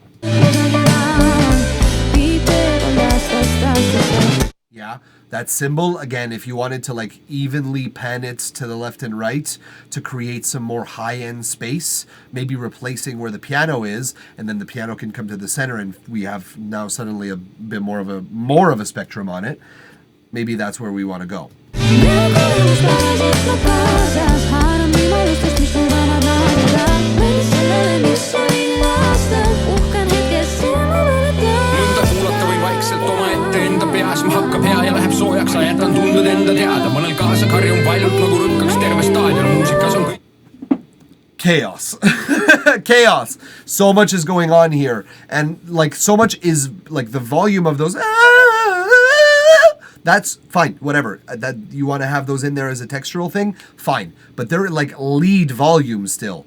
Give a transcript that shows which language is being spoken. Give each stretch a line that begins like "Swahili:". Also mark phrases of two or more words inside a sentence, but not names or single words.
English: Yeah, that cymbal, again, if you wanted to like evenly pan it to the left and right to create some more high-end space, maybe replacing where the piano is, and then the piano can come to the center and we have now suddenly a bit more of a spectrum on it. Maybe that's where we want to go.
Estonian: Peas ma hakkab hea ja läheb soojaks, jätan tunded enda teada, mõnel kaasa karjun valjult nagu rükkaks terve staadion, muusikas on kõik.
English: Chaos. Chaos. So much is going on here. And like so much is like the volume of those. That's fine. Whatever. That you want to have those in there as a textural thing. Fine. But they're like lead volumes still.